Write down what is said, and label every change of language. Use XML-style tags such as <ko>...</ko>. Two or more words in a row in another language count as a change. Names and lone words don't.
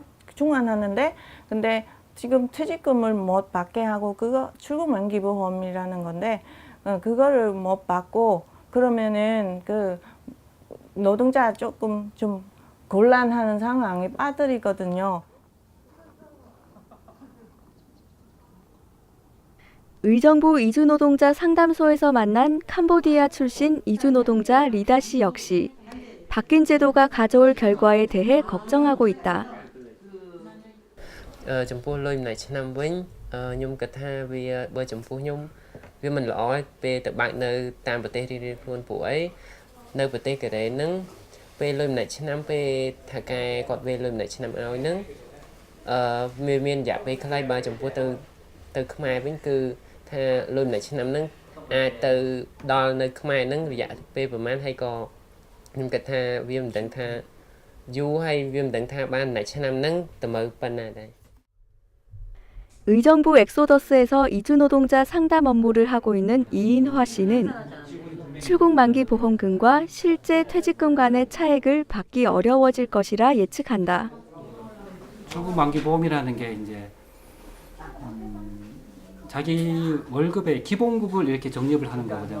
<ko>중환하는데 근데 지금 퇴직금을 못 받게 하고 그거 출국만기보험이라는 건데 그거를 못 받고 그러면은 그 노동자 조금 좀 곤란한 상황에 빠뜨리거든요. 의정부 이주노동자 상담소에서 만난 캄보디아 출신 이주노동자 리다 씨 역시 바뀐 제도가 가져올 결과에 대해 걱정하고 있다.</ko> <km>ចំពោះលុយម្នាក់ឆ្នាំវិញខ្ញុំគិតថាវាបើចំពោះខ្ញុំវាមិនល្អពេលទៅបើកនៅតាម ប្រទេសរៀងៗខ្លួនព្រោះអីនៅប្រទេសកូរ៉េហ្នឹងពេលលុយម្នាក់ឆ្នាំពេលថាការគាត់វេលុយម្នាក់ឆ្នាំឲ្យហ្នឹងមានរយៈពេលខ្លីបើចំពោះទៅខ្មែរវិញគឺថាលុយម្នាក់ឆ្នាំហ្នឹងអាចទៅដល់នៅខ្មែរហ្នឹងរយៈពេលប្រហែលហើយក៏ខ្ញុំគិតថាវាមិនដឹងថាយូរហើយវាមិនដឹងថាបានម្នាក់ឆ្នាំហ្នឹងទៅមើលប៉ុណ្ណាដែរ</km> <ko>의정부 엑소더스에서 이주노동자 상담 업무를 하고 있는 이인화 씨는 출국 만기 보험금과 실제 퇴직금 간의 차액을 받기 어려워질 것이라 예측한다. 출국 만기 보험이라는 게 이제 자기 월급의 기본급을 이렇게 적립을 하는 거거든요.</ko>